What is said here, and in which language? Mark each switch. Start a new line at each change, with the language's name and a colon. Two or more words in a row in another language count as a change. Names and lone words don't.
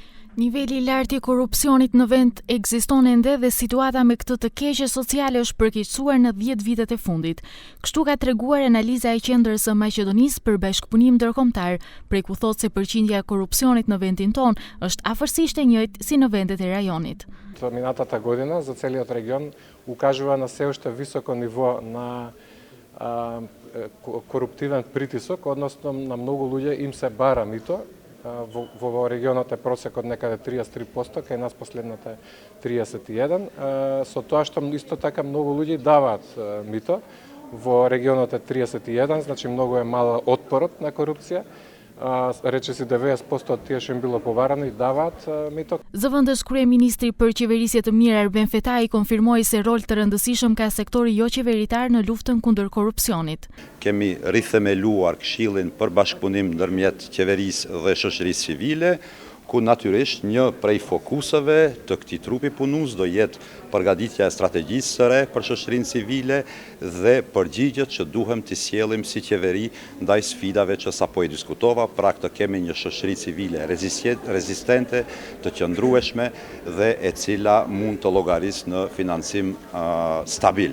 Albanian: Niveli i lartë i korrupsionit në vend ekziston ende dhe situata me këtë të keqe sociale është përkeqësuar në 10 vitet e fundit. Kështu ka treguar analiza e Qendrës së Maqedonisë për Bashkëpunim Ndërkombëtar, prej ku thotë se përqindja e korrupsionit në vendin ton është afërsisht e njëjtë si në vendet e rajonit.
Macedonian: Минатата година за целиот регион укажува на се уште високо ниво на коруптивен притисок, односно на многу луѓе им се бара мито. Во регионот е просекот некаде 33%, кај нас последната е 31%. Со тоа што исто така многу луѓе даваат мито, во регионот е 31%, значи многу е мал отпорот на корупција. Речиси 90% од тие што им било поварани даваат мито.
Albanian: Zëvendës kryeministri për qeverisje të mirë Erben Fetai konfirmoi se rol të rëndësishëm ka sektori jo qeveritar në luftën kundër korrupsionit. Kemi rithemeluar Këshillin për bashkëpunim ndërmjet qeverisë dhe shoqërisë civile, ku natyrisht një prej fokuseve të këtij trupi punues do jetë përgatitja e strategjisë së re për shoqërinë civile dhe përgjigjet që duhem t'i sjellim si qeveri ndaj sfidave që sapo i diskutova, pra të kemi një shoqëri civile rezistente, të qëndrueshme dhe e cila mund të llogarisë në financim stabil.